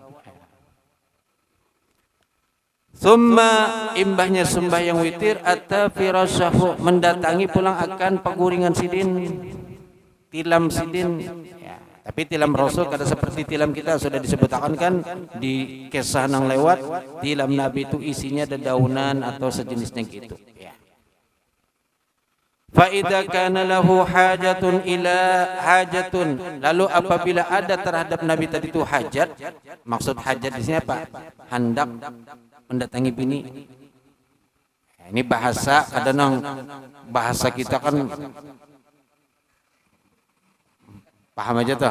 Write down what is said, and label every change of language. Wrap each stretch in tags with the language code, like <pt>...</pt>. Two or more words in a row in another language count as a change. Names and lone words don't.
<bjn>Summa imbahnya sembahyang witir</bjn> <ar>أتى فراشه,</ar> <bjn>mendatangi pulang akan paguringan sidin, tilam sidin. Ya, tapi tilam Rasul kada seperti tilam kita, sudah disebutkan kan di kisah nang lewat. Tilam Nabi itu isinya dedaunan atau sejenisnya gitu.</bjn> <ar>Ya. فإذا كان له حاجة إلى حاجة,</ar> <bjn>lalu apabila ada terhadap Nabi tadi itu hajat, maksud hajat di sini apa? Hendak mendatangi bini. Ini bahasa kadang bahasa kita kan paham aja toh.</bjn>